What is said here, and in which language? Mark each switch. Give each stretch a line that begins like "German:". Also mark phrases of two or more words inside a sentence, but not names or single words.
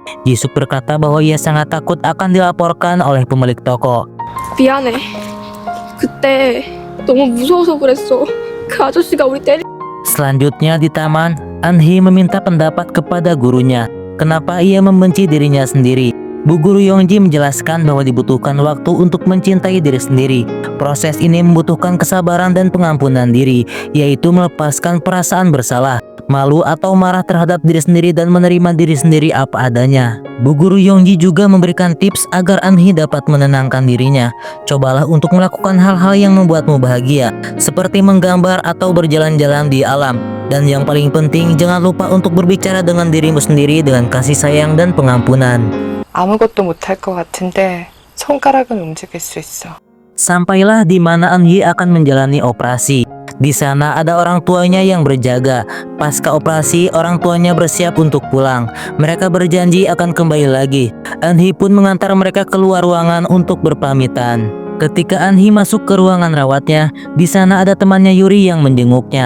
Indonesian: Jisuk berkata bahwa ia sangat takut akan dilaporkan oleh pemilik toko.
Korean: 미안해. 그때 너무 무서워서 그랬어. 그 아저씨가 우리 때리.
Indonesian: Selanjutnya di taman, Eunhee meminta pendapat kepada gurunya. Kenapa ia membenci dirinya sendiri? Bu Guru Yongji menjelaskan bahwa dibutuhkan waktu untuk mencintai diri sendiri. Proses ini membutuhkan kesabaran dan pengampunan diri, yaitu melepaskan perasaan bersalah, malu atau marah terhadap diri sendiri dan menerima diri sendiri apa adanya. Bu Guru Yongji juga memberikan tips agar Eunhee dapat menenangkan dirinya. Cobalah untuk melakukan hal-hal yang membuatmu bahagia, seperti menggambar atau berjalan-jalan di alam. Dan yang paling penting, jangan lupa untuk berbicara dengan dirimu sendiri dengan kasih sayang dan pengampunan.
Korean: 아무것도 못할 것 같은데 손가락은 움직일 수 있어.
Indonesian: Sampailah di mana Eunhee akan menjalani operasi. Di sana ada orang tuanya yang berjaga. Pasca operasi, orang tuanya bersiap untuk pulang. Mereka berjanji akan kembali lagi. Eunhee pun mengantar mereka keluar ruangan untuk berpamitan. Ketika Eunhee masuk ke ruangan rawatnya, di sana ada temannya Yuri yang menjenguknya.